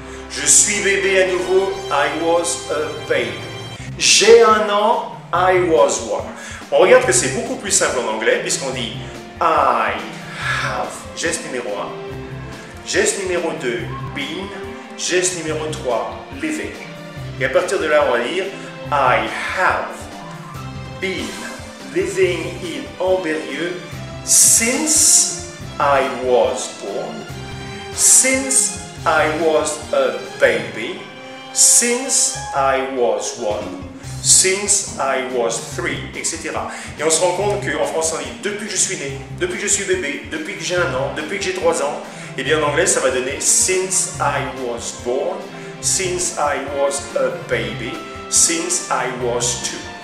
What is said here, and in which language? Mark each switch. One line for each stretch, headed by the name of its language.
French: Je suis bébé à nouveau,
English: I was a baby.
French: J'ai 1 an,
English: I was one.
French: On regarde que c'est beaucoup plus simple en anglais, puisqu'on dit
English: I have,
French: geste numéro 1. Geste numéro 2, been. Geste numéro 3, living. Et à partir de là, on va dire
English: I have been living in Ambérieu since I was born, since I was a baby, since I was 1, since I was 3, etc.
French: Et on se rend compte qu'en français, on dit depuis que je suis né, depuis que je suis bébé, depuis que j'ai 1 an, depuis que j'ai 3 ans. Et bien en anglais, ça va donner
English: since I was born, since I was a baby, since I was 2.